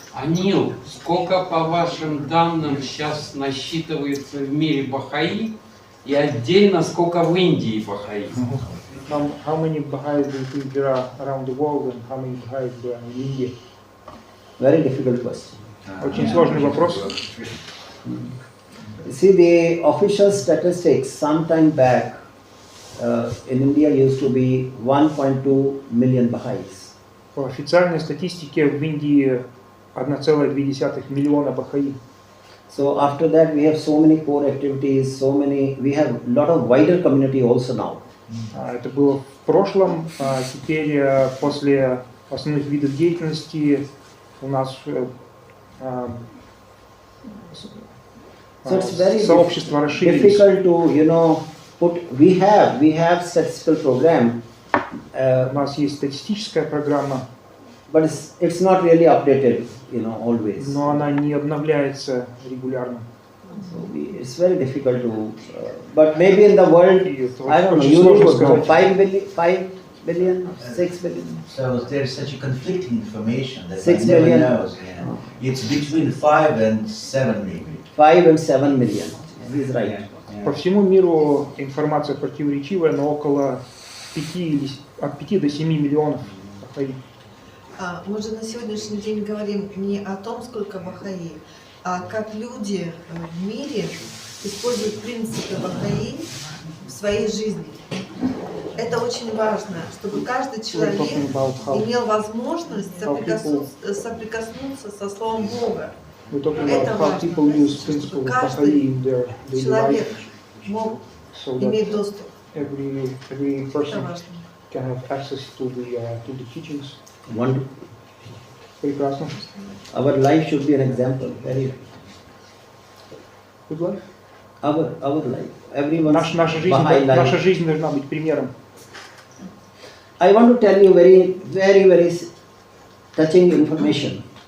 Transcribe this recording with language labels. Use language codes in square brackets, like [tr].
[ru] Анил, сколько по вашим данным сейчас насчитывается в мире бахаи и отдельно сколько в Индии бахаи? [en] How many Baha'is do you think there are around the world, and how many Baha'is there are in India? Very difficult question. [ru] Очень сложный вопрос. [en] See, the official statistics some time back in India used to be 1.2 million Baha'is. [ru] По официальной статистике в Индии 1,2 миллиона бахаи. [en] So after that we have so many core activities, we have a lot of wider community also now. [ru] Это было в прошлом, а теперь после основных видов деятельности у нас [en] So it's very [ru] сообщества расширились. [en] difficult to, we have statistical program. [ru] У нас есть статистическая программа, [en] but it's not really updated, always. [ru] Но она не обновляется регулярно. [en] So it's very difficult to, but maybe in the world, I don't know, you would know, 5 billion, 6 billion. So there's such a conflicting information that 6 one never million. knows. It's between 5 and 7 maybe. 5 and 7 million. He's right. [ru] По всему миру информация противоречивая, но около от 5 до 7 миллионов бахаи. Мы же на сегодняшний день говорим не о том, сколько бахаи, а как люди в мире используют принципы бахаи в своей жизни. Это очень важно, чтобы каждый человек имел возможность соприкоснуться со Словом Бога. Это важно, чтобы каждый человек мог иметь доступ. [en] Every person can have access to the teachings. Wonderful. [ru] Прекрасно. [en] Our life should be an example. Very. Good life. Our life. Everyone's [ru] наша жизнь должна быть примером. [en] I want to tell you very, very, very touching information.